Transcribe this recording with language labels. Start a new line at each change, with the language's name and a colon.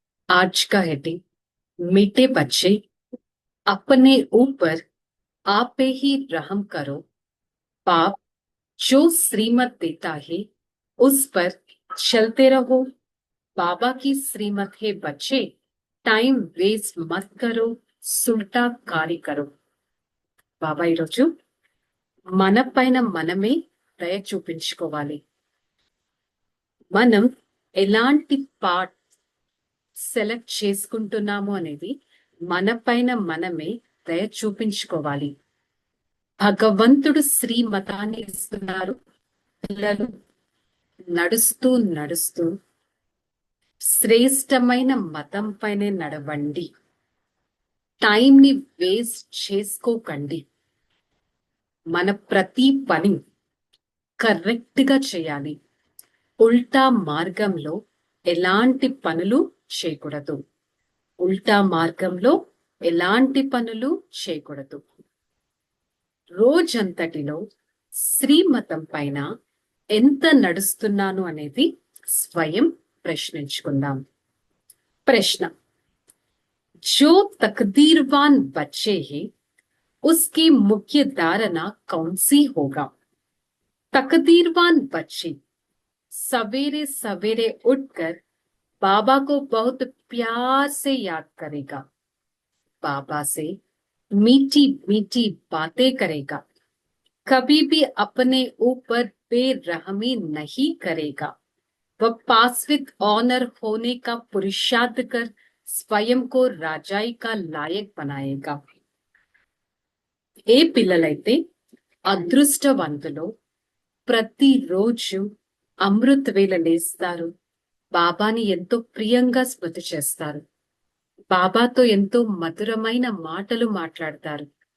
Hindi: आज का हेडिंग मीठे बच्चे अपने ऊपर आप ही रहम करो। पाप जो श्रीमत देता है उस पर चलते रहो। बाबा की श्रीमत है बच्चे, टाइम वेस्ट मत करो, सुल्टा कार्य करो।
Telugu: బాబా ఈరోజు మన పైన మనమే దయ చూపించుకోవాలి. మనం ఎలాంటి పార్ట్ సెలెక్ట్ చేసుకుంటున్నాము అనేది మన పైన మనమే దయ చూపించుకోవాలి. భగవంతుడు శ్రీమతాన్ని ఇస్తున్నారు. పిల్లలు నడుస్తూ నడుస్తూ శ్రేష్టమైన మతం పైనే నడవండి. టైంని వేస్ట్ చేసుకోకండి. మన ప్రతి పని కరెక్ట్ గా చేయాలి. ఉల్టా మార్గంలో ఎలాంటి పనులు చేయకూడదు. ఉల్టా మార్గంలో ఎలాంటి పనులు చేయకూడదు. రోజంతటిలో శ్రీమతం పైన ఎంత నడుస్తున్నాను అనేది స్వయం ప్రశ్నించుకుందాం.
Hindi: ప్రశ్న: जो तकदीरवान बच्चे हैं उसकी मुख्य धारणा कौन सी होगा? तकदीरवान बच्चे सवेरे सवेरे उठकर बाबा को बहुत प्यार से याद करेगा, बाबा से मीठी मीठी बातें करेगा, कभी भी अपने ऊपर बेरहमी नहीं करेगा। वह पासविक ऑनर होने का पुरुषार्थ कर स्वयं को राजाई का लायक बनाएगा।
Telugu: ఏ పిల్లలైతే అదృష్టవంతులో ప్రతిరోజు అమృత వేళ లేస్తారు, బాబాని ఎంతో ప్రియంగా స్మృతి చేస్తారు, బాబాతో ఎంతో మధురమైన మాటలు మాట్లాడతారు,